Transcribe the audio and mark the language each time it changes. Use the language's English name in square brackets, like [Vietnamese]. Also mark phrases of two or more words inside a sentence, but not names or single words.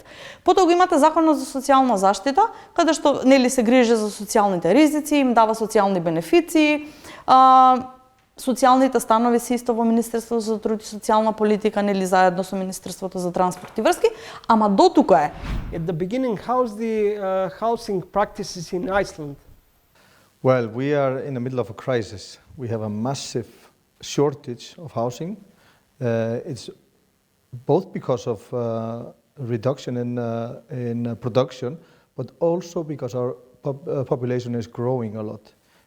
[Macedonian] Потоа го имате законот за социјална заштита, каде што се грижи за социјалните ризици, им дава социјални бенефиции. Социјалните станови се исто во Министерството за труд и социјална политика, заедно со Министерството за транспорт и врски, ама дотука е. [English] At the beginning, how's the housing practices in Iceland? Well, we are in the middle of a crisis. We have a massive shortage of housing. It's both because of reduction in production, but also because our population is growing a lot.